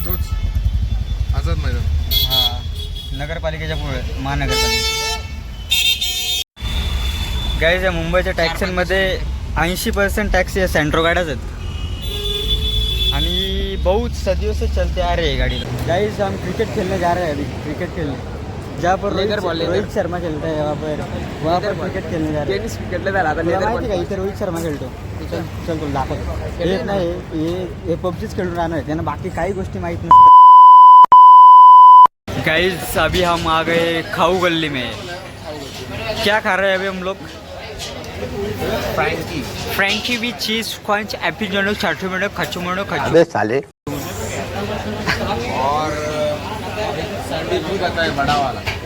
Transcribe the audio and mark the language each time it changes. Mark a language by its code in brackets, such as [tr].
[mr] तोच आझाद मैदान. हां नगरपालिकेच्या पुढे, महानगरपालिका. गाईज या मुंबईच्या टॅक्सीमध्ये 80% टॅक्सी या सेंट्रो गाड्याच आहेत आणि [hi] बहुत सदियों से चलते आ रहे हैं गाड़ी। गाइस हम क्रिकेट खेलने जा रहे हैं अभी, क्रिकेट खेलने जहाँ पर रोहित शर्मा खेलता है वहाँ पर क्रिकेट खेलने जा रहे हैं। [mr] माहिती का इथे रोहित शर्मा खेळतो। चल तुला दाखवतो। एक नाही हे पबजीच खेळून राहणार आहे, त्यांना बाकी काही गोष्टी माहीत नसतात। [hi] गाइस अभी हम आ गए खाऊ गली में। क्या खा रहे हैं अभी हम लोग? फ्रैंकी विथ चीज स्क्वंच एपिजोनो चाटुमोनो खचुमोनो खचु साले। और सैंडविच भी कहता है बड़ा वाला।